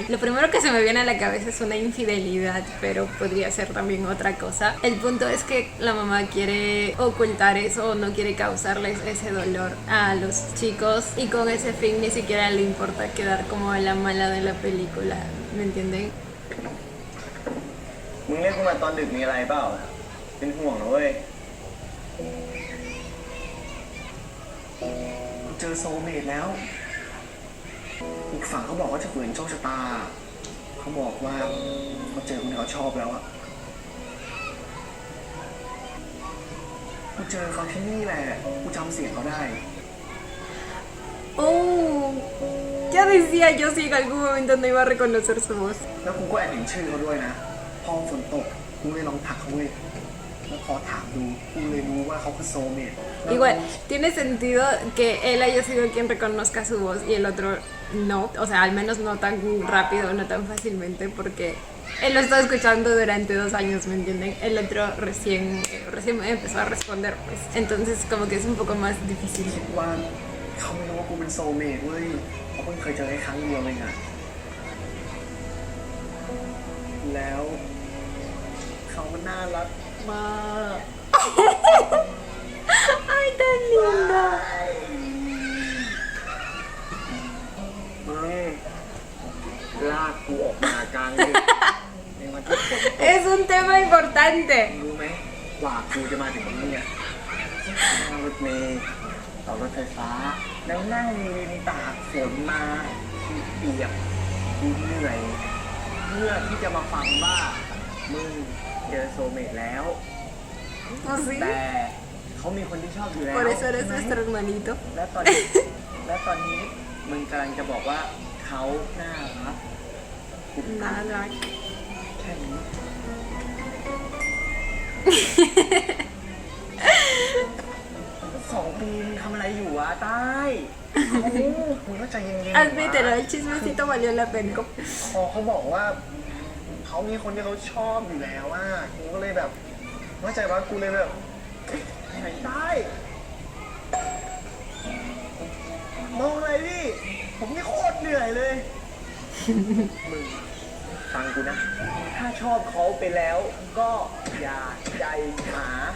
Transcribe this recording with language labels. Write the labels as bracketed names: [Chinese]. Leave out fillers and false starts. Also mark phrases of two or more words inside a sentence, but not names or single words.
[Spanish] Lo primero que se me viene a la cabeza es una infidelidad, pero podría ser también otra cosa. El punto es que la mamá quiere ocultar eso, no quiere causarles ese dolor a los chicos, y con ese fin ni siquiera le importa quedar como la mala de la película, ¿me entienden? [Thai] มึงเรียกกูมาตอนดึกมีอะไรเปล่าเป็นห่วงนะเว้ยเจอโซลเมทแล้วอีกฝั่งเขาบอกว่าจะฝืนโชคชะตาเขา เขาบอกว่าเขาเจอคนที่เขาชอบแล้วอะกูเจอเขาที่นี่แหละกูจำเสียงเขาได้ [Spanish] Oh, ya decía yo si en algún momento no iba a reconocer su voz. [Thai] แล้วกูก็แอบเห็นชื่อเขาด้วยนะพอฝนตกกูเลยลองทักเขาเว้ยแล้วพอถามดูกูเลยรู้ว่าเขาคือโซลเมต [Spanish] Igual, tiene sentido que él haya sido quien reconozca su voz y el otro no, o sea, al menos no tan rápido, no tan fácilmente, porque él lo estaba escuchando durante 2 años, ¿me entienden? El otro recién empezó a responder, pues. Entonces, como que es un poco más difícil. [Thai] คิดว่าเขาไม่รู้ว่ากูเป็นโซลเมตเว้ยเขาเพิ่งเคยเจอแค่ครั้งเดียวเองอะแล้วเขาน่ารักมาก [Spanish] ¡Ay, tan lindo! [Thai] มึงลากกูออกมากลางดึกในวันที่ฝนตก [Spanish] Es un tema importante. [Thai] รู้ไหมกว่ากูจะมาถึงตรงนี้นั่งรถเมล์ต่อรถไฟฟ้า แล้วนั่งริมตากฝนมาเปียกเหนื่อยเพื่อที่จะมาฟังว่ามึงเจอโซลเมตแล้ว [Spanish] ¿Oh, sí? [Thai] แต่เขามีคนที่ชอบอยู่แล้ว [Spanish] Por eso eres nuestro hermanito. [Thai] และตอนนี้มึงกำลังจะบอกว่าเขาน่ารัก [Spanish] Nada. [Thai] แค่นี้ 2 ปีมึงทำอะไรอยู่วะใต้มึงก็ใจเย็นๆ [Spanish] Admítelo, el chismecito valió la pena. [Thai] พอเขาบอกว่าเขามีคนที่เขาชอบอยู่แล้วอ่ะกูก็เลยแบบเข้าใจว่ากูเลยแบบไหนได้มองอะไรดิผมนี่โคตรเหนื่อยเลย มึงฟังกูนะ ถ้าชอบเขาไปแล้วก็อย่าใจหมา